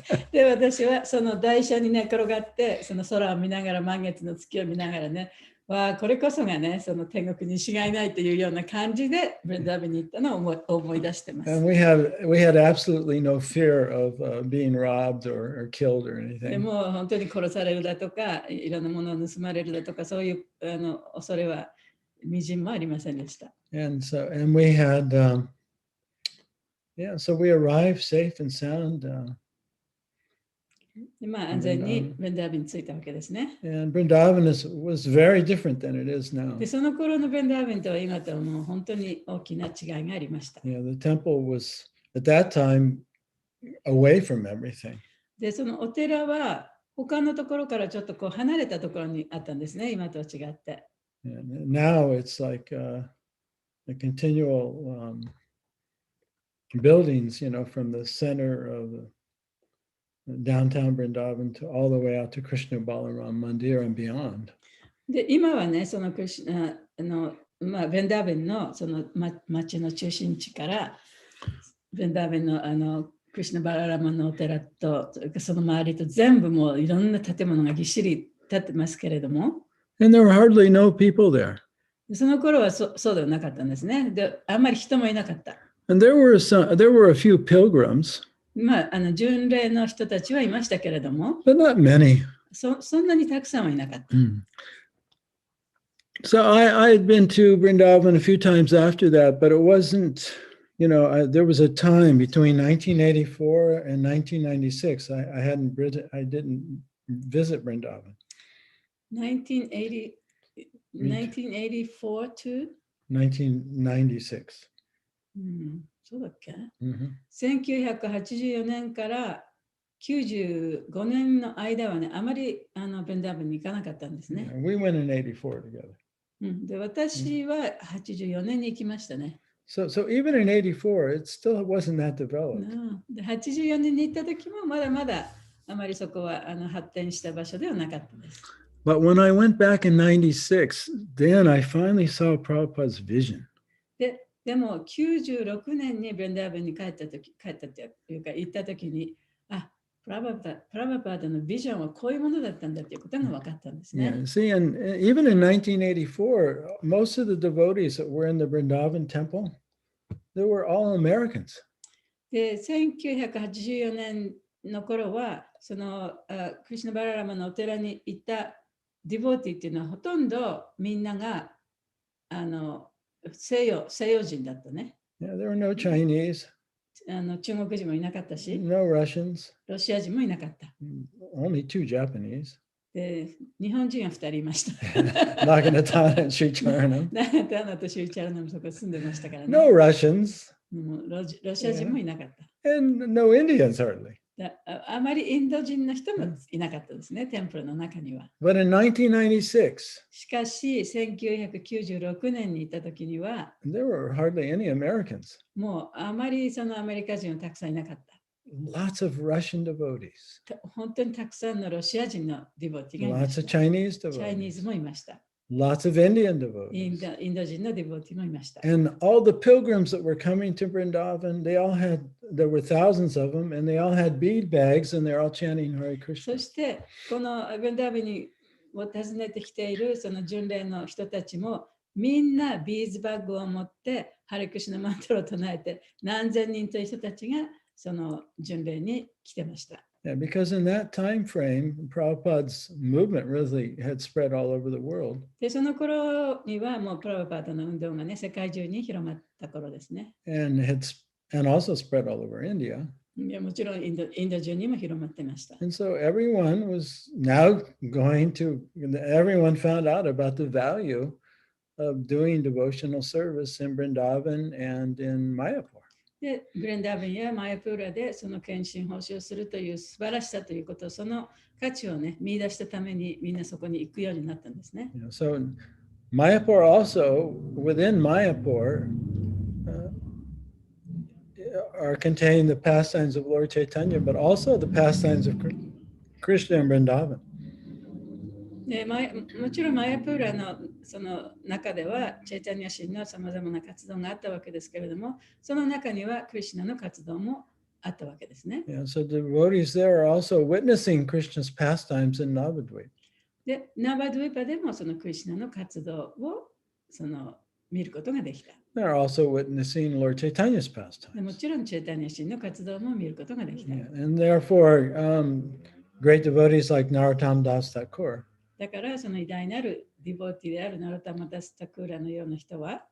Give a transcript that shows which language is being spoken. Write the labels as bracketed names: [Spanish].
[Japanese] で、私はその台車にね転がって、その空を見ながら満月の月を見ながらね、わあこれこそがね、その天国に違いないというような感じでブレンダーベンに行ったのを思い出してます。 [English] And we had absolutely no fear of being robbed or killed or [Japanese] で [English] anything. [Japanese] も本当に殺されるだとか、いろんなものを盗まれるだとか、そういう恐れはみじんもありませんでした。 [English] And we had, so we arrived safe and sound. [Japanese] でまあ安全にベンダーベンに着いたわけですね。 [English] And Vrindavan was very different than it is now. [Japanese] で、その頃のベンダーベンとは今とはもう本当に大きな違いがありました。 [English] Yeah, the temple was at that time away from everything. [Japanese] で、そのお寺は他のところからちょっとこう離れたところにあったんですね、今とは違って。 [English] And now it's like a continual buildings, from the center of the downtown Vrindavan to all the way out to Krishna Balaram Mandir and beyond. [Japanese] で、今はね、そのベンダーベンのその町の中心地からベンダーベンのクリシュナバララマのお寺とその周りと全部もういろんな建物がぎっしり建ってますけれども、 [English] And there were hardly no people there. [Japanese] その頃はそうではなかったんですね。で、あんまり人もいなかった。 [English] And there were a few pilgrims. [Japanese] 巡礼の人たちはいましたけれども、 [English] But not many. [Japanese] そんなにたくさんはいなかった。 [English] So I had been to Vrindavan a few times after that, but it wasn't, there was a time between 1984 and 1996. I didn't visit Vrindavan. 1984 to 1996. [Japanese] そうだっけ、 Mm-hmm. 1984年から95年の間はね、あまりベンダーベンに行かなかったんですね。 [English] We went in 84 together. [Japanese] で、私は84年に行きましたね。 [English] So even in 84, it still wasn't that developed. [Japanese] で、84年に行った時もまだまだあまりそこは発展した場所ではなかったです。 [English] But when I went back in 96, then I finally saw Prabhupada's vision. [Japanese] で、でも96年にブレンダーバンに帰ったというか行った時に、あ、プラバパーダのビジョンはこういうものだったんだということが分かったんです [English] Yeah, [Japanese] ね。 [English] see, and even in 1984, most of the devotees that were in the Vrindavan temple, they were all Americans. [Japanese] で、1984年の頃は、そのクリシュナバララマのお寺に行ったディボーティっていうのはほとんどみんなが西洋人だったね。 [English] Yeah, there were no Chinese, [Japanese] 中国人もいなかったし、 [English] no Russians, [Japanese] ロシア人もいなかった。 [English] only 2 Japanese. [Japanese] で、日本人は2人いました。 [English] Naginatana and Sri Charanam. [Japanese] タナとシューチャラナもそこ住んでましたからね。 [English] No Russians [Japanese] もうロシア人もいなかった。 [English] and no Indians hardly. [Japanese] あまりインド人の人もいなかったですね、テンプルの中には。 [English] But in 1996, [Japanese] しかし、1996年に行った時には、 [English] there were hardly any Americans. [Japanese] もうあまりそのアメリカ人はたくさんいなかった。 [English] Lots of Russian devotees, [Japanese] 本当にたくさんのロシア人のディボティがいま [English] lots [Japanese] し [English] of [Japanese] た。 [English] Chinese [Japanese] チャイニー [English] devotees, [Japanese] ズもいました。 [English] lots of Indian [Japanese] イ [English] devotees. [Japanese] ンド人のディボティもいました。 [English] And all the pilgrims that were coming to Vrindavan, there were thousands of them, and they all had bead bags and they're all chanting Hare [Japanese] そ [English] Krishna. [Japanese] して、このブンダービに訪ねてきているその巡礼の人たちも、みんなビーズバッグを持って、ハレクシュナマントラを唱えて、何千人という人たちがその巡礼に来てました。 [English] Yeah, because in that time frame, Prabhupada's movement really had spread all over the world. [Japanese] で、その頃にはもうプラバパーダの運動がね、世界中に広まった頃ですね。 [English] And also spread all over India. [Japanese] いやもちろんインド中にも広まってました。 [English] And so everyone was now everyone found out about the value of doing devotional service in Vrindavan and in Mayapur. [Japanese] で、ブレンダーベンやマヤプーラでその献身奉仕をするという素晴らしさということ、その価値をね、見出したためにみんなそこに行くようになったんですね。 [English] So Mayapur also, within Mayapur, are contained the pastimes of Lord Chaitanya, but also the pastimes of Krishna and Vrindavan. [Japanese] でもちろんマヤプーラのその中ではチェイタニア神のさまざまな活動があったわけですけれども、その中にはクリシュナの活動もあったわけですね。 [English] Yeah, so the devotees there are also witnessing Krishna's pastimes in Navadvip. [Japanese] で、ナバドゥイパでもそのクリシュナの活動を見ることができた。 [English] They're also witnessing Lord Chaitanya's [Japanese] でも [English] pastimes. [Japanese] ちろんチェイタニア神の活動も見ることができた。 [English] Yeah, and therefore, great devotees like Narottam Das Thakur, [Japanese] だからその偉大なるディボーティであるナロタマダスタクーラのような人は、